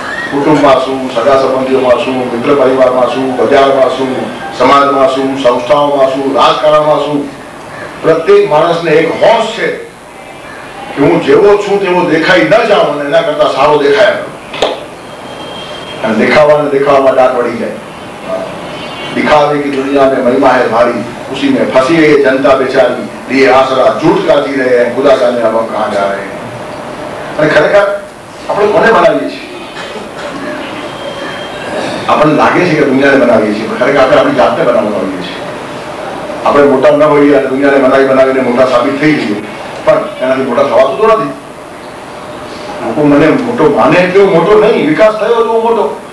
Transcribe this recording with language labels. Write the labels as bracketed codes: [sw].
[gu] કુટુંબમાં શું, સગા સંબંધીઓમાં શું, મિત્ર પરિવારમાં શું, બજારમાં શું, સમાજમાં શું, સંસ્થાઓમાં શું, રાજકારણમાં શું, પ્રત્યેક માણસને એક હોશ છે કે હું જેવો છું તેવો દેખાઈ ન જાઉં અને એના કરતા સારો દેખાય. અને દેખાવામાં દાંત વળી જાય. [hi] दिखावे की दुनिया में महिमा है भारी, उसी में फंसी है ये जनता बेचारी, लिए आसरा झूठ का जी रहे हैं, खुदा जाने अब हम कहाँ जा रहे हैं. [gu] અને ખરેખર આપણે કોને બનાવીએ છીએ? આપણને લાગે છે કે દુનિયાને બનાવીએ છીએ, પણ ખરેખર આપણે આપણી જાતને બનાવવા આવીએ છીએ. આપણે મોટા ન હોઈએ અને દુનિયાને બનાવીને મોટા સાબિત થઈ જઈએ, પણ એનાથી મોટા થવાતું તો નથી. લોકો મને મોટો માને એટલો મોટો નહીં, વિકાસ થયો તો મોટો.